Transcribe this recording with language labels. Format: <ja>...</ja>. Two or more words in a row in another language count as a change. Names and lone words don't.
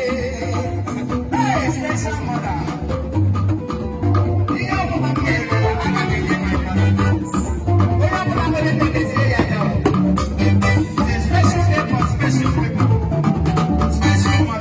<en>Hey, special mother.</en> <ig>Ihe ọbụla m mere, aga m enye</ig> <en>my mother.</en> <ig>Onye ọbụla nwere nne, lezie ya anya.</ig> <en>It's a special day for special people. Special</en>